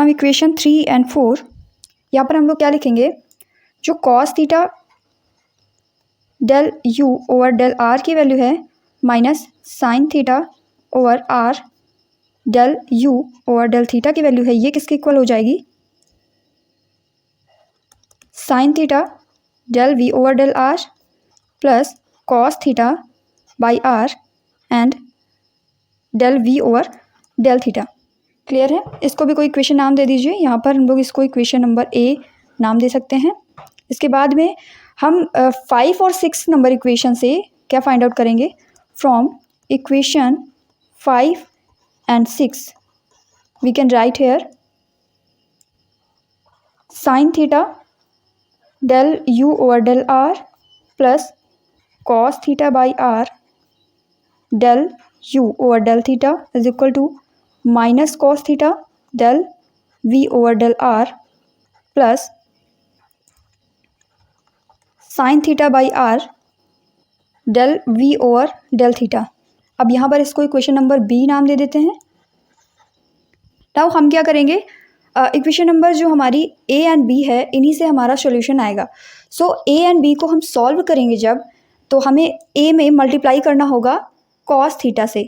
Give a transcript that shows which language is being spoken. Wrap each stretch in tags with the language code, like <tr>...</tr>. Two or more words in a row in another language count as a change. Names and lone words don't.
<en>from equation 3 and 4</en> <hi>यहाँ पर हम लोग क्या लिखेंगे, जो</hi> <en>cos theta del u over del r</en> <hi>की वैल्यू है</hi> <en>minus sin theta over r del u over del theta</en> <hi>की वैल्यू है, ये किसके इक्वल हो जाएगी,</hi> <en>sin theta del v over del r plus cos theta by r and del v over del theta.</en> <hi>क्लियर है? इसको भी कोई इक्वेशन नाम दे दीजिए। यहाँ पर हम लोग इसको</hi> <en>equation number A</en> <hi>नाम दे सकते हैं। इसके बाद में हम 5 और 6 नंबर इक्वेशन से क्या</hi> <en>find out</en> <hi>करेंगे,</hi> <en>from equation 5 and 6 we can write here sin theta del u over del r plus cos theta by r del u over del theta is equal to minus cos theta del v over del r plus sin theta by r del v over del theta।</en> <hi>अब यहाँ पर इसको</hi> <en>equation number B</en> <hi>नाम दे देते हैं। नाउ हम क्या करेंगे,</hi> <en>equation number</en> <hi>जो हमारी</hi> <en>A and B</en> <hi>है, इन्हीं से हमारा सॉल्यूशन आएगा। सो</hi> <en>A and B</en> <hi>को हम सॉल्व करेंगे जब, तो हमें ए में मल्टीप्लाई करना होगा</hi> <en>cos theta</en> <hi>से।</hi>